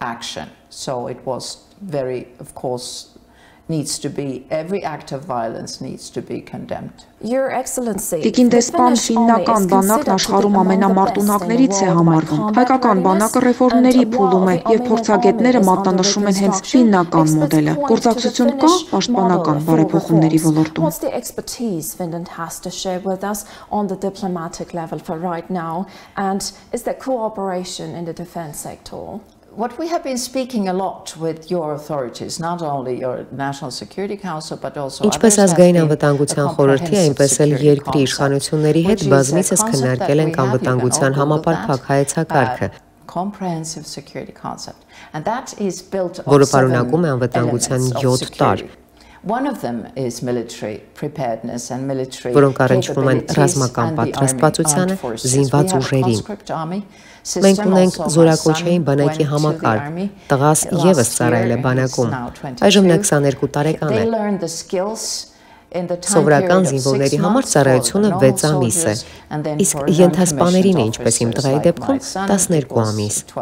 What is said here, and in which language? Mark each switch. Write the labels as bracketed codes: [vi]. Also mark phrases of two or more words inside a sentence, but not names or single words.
[hy] Տիկին դեսպան ֆիննական բանակն աշխարհում ամենամարտունակներից է համարվում։ Հայկական բանակը ռեֆորմների փուլում է եւ փորձագետները մատնանշում են հենց ֆիննական մոդելը։ Գործակցություն կա պաշտպանական բարեփոխումների ոլորտում։ [en] What we have been speaking a lot with your authorities, not only your National Security Council, but also [hy] Ինչպես ազգային անվտանգության խորհրդի, այնպես էլ երկրի իշխանությունների հետ բազմիցս քննարկել ենք անվտանգության համապարփակ հայեցակարգը։ [en] comprehensive security concept. And that is built on [hy] որը պարունակում է անվտանգության 7 տարր, [en] One of them is military preparedness and military [hy] որոնք առնչվում են ռազմական պատրաստվածությանը, զինված ուժերին։ Մենք ունենք զորակոչային բանակի համակարգ, տղաս ևս ծառայել է բանակում, այժմ նա 22 տարեկան է։ Սովորական զինվորների համար ծառայությունը 6 ամիս է, իսկ ենթասպաներին է, ինչպես իմ տղայի դեպքում, 12 ամիս։